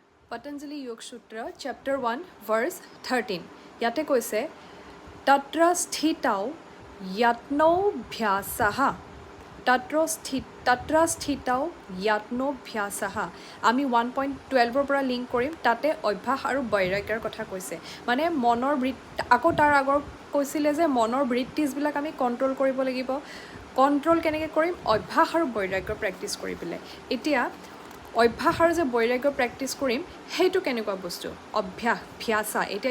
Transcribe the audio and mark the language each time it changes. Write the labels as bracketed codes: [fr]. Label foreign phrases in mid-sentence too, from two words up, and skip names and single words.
[en] Patanjali Yoga Sutra, chapter 1, verse 13. [as] যাতে কৈছে, [sa] Tatra sthitau yatno bhyasaha. Tatra sthitau yatno bhyasaha. [as] Ami 1.12 পৰা লিংক কৰিম তাতে অভ্যাস আৰু বৈৰাগ্যৰ কথা কৈছে মানে মনৰ আকৌ তাৰ আগৰ কৈছিলে যে মনৰ বৃত্তিবিলাক আমি কন্ট্ৰোল কৰিব লাগিব কন্ট্ৰোল কেনেকৈ কৰিম অভ্যাস আৰু বৈৰাগ্য প্ৰেক্টিছ কৰি পেলাই এতিয়া অভ্যাস আৰু যে বৈৰাগ্য প্ৰেক্টিছ কৰিম সেইটো কেনেকুৱা বস্তু অভ্যাস ভ্যাসা এতিয়া